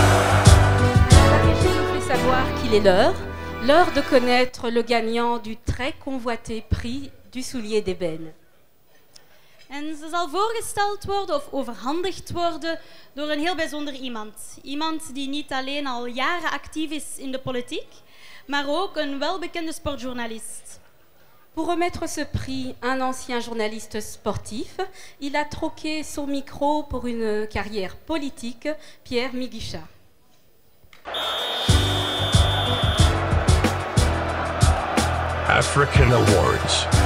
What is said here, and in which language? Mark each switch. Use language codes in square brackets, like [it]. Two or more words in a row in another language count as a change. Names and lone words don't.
[fr] La régie nous fait savoir qu'il est l'heure de connaître le gagnant du très convoité prix du soulier d'ébène. [nl] En ze zal voorgesteld worden of overhandigd worden door een heel bijzonder iemand. Iemand die niet alleen al jaren actief is in de politiek, maar ook een welbekende sportjournalist. [fr] Pour remettre ce prix, un ancien journaliste sportif, il a troqué son micro pour une carrière politique, Pierre Miguicha. African Awards.